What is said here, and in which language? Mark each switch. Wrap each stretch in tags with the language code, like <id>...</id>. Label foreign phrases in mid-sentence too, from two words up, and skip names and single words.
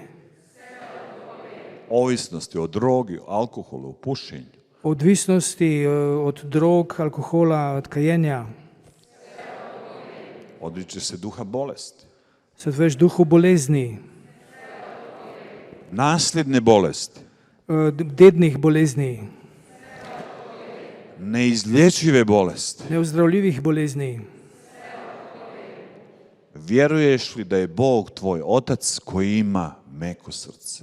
<hr>ovisnosti o drogi, alkoholu, pušenju,</hr> <sl>odvisnosti od drog, alkohola, od kajenja.</sl> <hr>odriče se duha bolesti,</hr> <sl>Se odpoveš duhu bolezni,</sl> <hr>nasljedne bolesti,</hr> <sl>dednih bolezni,</sl> <hr>neizlječive bolesti.</hr> <sl>neozdravljivih bolezni.</sl> <hr>Vjeruješ li da je Bog tvoj otac koji ima meko srce?</hr>